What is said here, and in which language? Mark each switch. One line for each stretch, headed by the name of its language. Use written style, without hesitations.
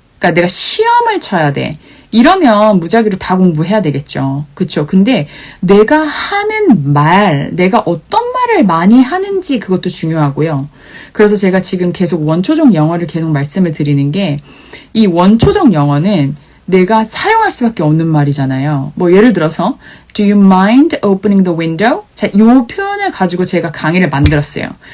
Korean: 그러니까 내가 시험을 쳐야 돼. 이러면 무작위로 다 공부해야 되겠죠. 그쵸? 근데 내가 하는 내가 어떤 말을 많이 하는지 그것도 중요하고요. 그래서 제가 지금 계속 원초적 영어를 계속 말씀을 드리는 게 이 원초적 영어는 내가 사용할 수밖에 없는 말이잖아요.
English: 뭐 예를 들어서 Do you mind opening the window?
Korean: 자, 이 표현을 가지고 제가 강의를 만들었어요.